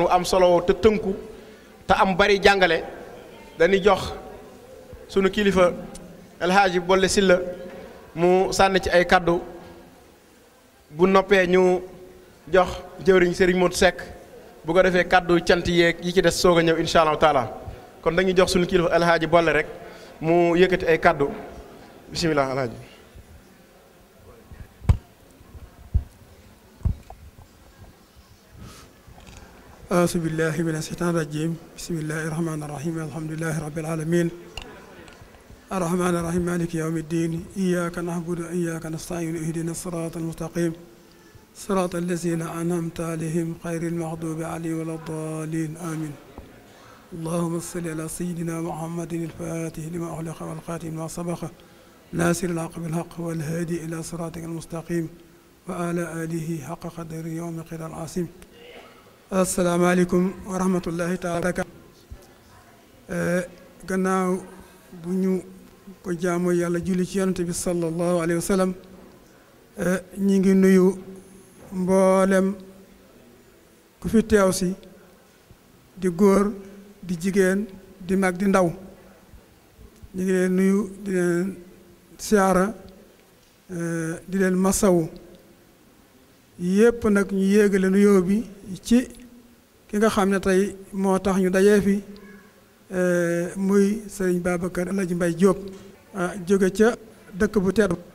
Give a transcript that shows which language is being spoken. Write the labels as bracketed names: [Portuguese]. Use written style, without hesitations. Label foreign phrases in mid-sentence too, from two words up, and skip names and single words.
[Wolof] am solo te tënku te am bari jàngale dañuy jox sunu kilifa El Hadji Bolle Sylla mu sànni ci ay kaddu bu noppee ñu jox jëwriñ Serigne Modou Seck bu ko defee kaddu cant yeeg yi ci des soog a ñëw [Arabic] إن شاء الله تعالى [Wolof] kon dañuy jox sunu kilifa El Hadji Bolle rek mu yëkkati ay kaddu bisimilah El Hadji. [Arabic] أعوذ بالله من الشيطان الرجيم بسم الله الرحمن الرحيم الحمد لله رب العالمين الرحمن الرحيم مالك يوم الدين إياك نعبد وإياك نستعين اهدنا الصراط المستقيم صراط الذين أنعمت عليهم غير المغضوب عليهم ولا الضالين آمين اللهم صل على سيدنا محمد الفاتح لما أغلق والخاتم لما سبق ناصر الحق بالحق والهادي إلى صراطك المستقيم وعلى آله حق قدره يوم قدر العظيم السلام عليكم ورحمة الله تعالى [Wolof] gannaaw bu ñu ko jaamoo yàlla julli ci yonent bi [Arabic] صلى الله عليه وسلم [Wolof] ñi ngi nuyu mboolem ku fi teew si di góor di jigéen di mag di ndaw ñi ngi leen nuyu di leen siyaara di leen masawu yépp nag ñu yéegale nuyoo bi ci ki nga xam ne tey moo tax ñu dajee fi muy sëriñ Babacar El Hadji Mbaye Diop jóge ca dëkk bu tedd